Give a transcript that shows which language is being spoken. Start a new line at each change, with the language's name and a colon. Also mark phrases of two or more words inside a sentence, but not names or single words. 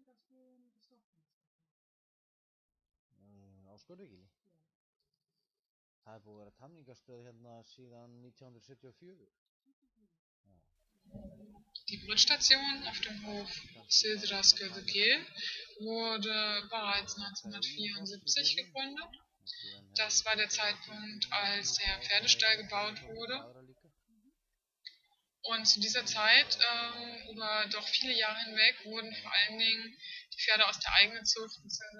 Icelandic: Á Skörðugili. Það er búið að vera tamningarstöð hérna síðan 1974.
German: Die Brütstation auf dem Hof Silsras Gödegil wurde bereits 1974 gegründet. Das war der Zeitpunkt, als der Pferdestall gebaut wurde. Und zu dieser Zeit, über doch viele Jahre hinweg, wurden vor allen Dingen die Pferde aus der eigenen Zucht bzw.